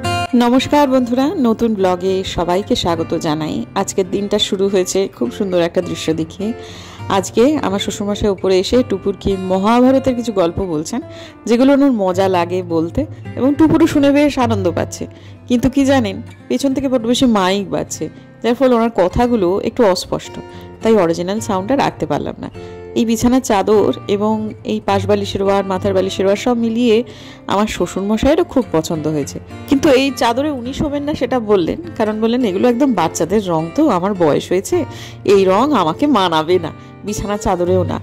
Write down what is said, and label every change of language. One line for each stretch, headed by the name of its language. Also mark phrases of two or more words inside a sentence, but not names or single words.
Bangla: নমস্কার বন্ধুরা নতুন ব্লগে সবাইকে স্বাগত জানাই। আজকের দিনটা শুরু হয়েছে খুব সুন্দর এক দৃশ্য দেখিয়ে। আজ কে আমার শ্বশুরমশাই উপরে এসে টুপুর কি মহাভারতের কিছু গল্প বলছেন যেগুলো ওনার মজা লাগে বলতে এবং টুপুরও শুনে বেশ আনন্দ পাচ্ছে। কিন্তু কি জানেন পেছন থেকে বড্ড বেশি মাইক বাজছে যার ফলে ওনার কথাগুলো একটু অস্পষ্ট, তাই
English: original soundটা
Bangla: রাখতে পারলাম না। এই বিছানার চাদর এবং এই পাশ বালিশের ওয়ার মাথার বালিশের ওয়ার সব মিলিয়ে আমার শ্বশুর মশাইয়েরও খুব পছন্দ হয়েছে। কিন্তু এই চাদরে উনি শোবেন না সেটা বললেন, কারণ বললেন এগুলো একদম বাচ্চাদের রং, তো আমার বয়স হয়েছে, এই রং আমাকে মানাবে না, বিছানার চাদরেও না।